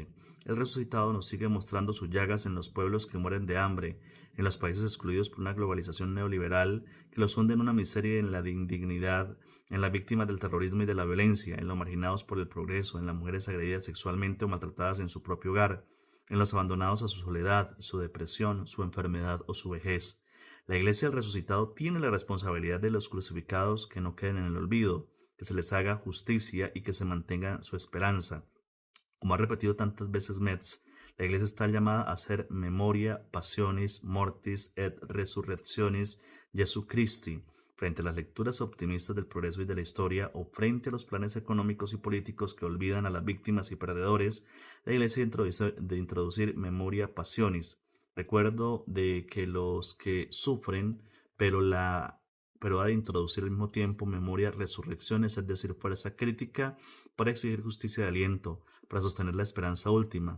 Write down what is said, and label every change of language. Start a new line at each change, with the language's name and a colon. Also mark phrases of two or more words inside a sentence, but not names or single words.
Spanish: El resucitado nos sigue mostrando sus llagas en los pueblos que mueren de hambre, en los países excluidos por una globalización neoliberal que los hunde en una miseria y en la indignidad, en las víctimas del terrorismo y de la violencia, en los marginados por el progreso, en las mujeres agredidas sexualmente o maltratadas en su propio hogar, en los abandonados a su soledad, su depresión, su enfermedad o su vejez. La Iglesia del Resucitado tiene la responsabilidad de los crucificados que no queden en el olvido, que se les haga justicia y que se mantenga su esperanza. Como ha repetido tantas veces Metz, la Iglesia está llamada a hacer
Latin: memoria passionis mortis et resurrectionis Jesu Christi,
Spanish: Frente a las lecturas optimistas del progreso y de la historia, o frente a los planes económicos y políticos que olvidan a las víctimas y perdedores, la Iglesia de introducir
Latin: memoria passionis,
Spanish: recuerdo de que los que sufren, pero pero ha de introducir al mismo tiempo
Latin: memoria resurrecciones,
Spanish: es decir, fuerza crítica para exigir justicia de aliento, para sostener la esperanza última.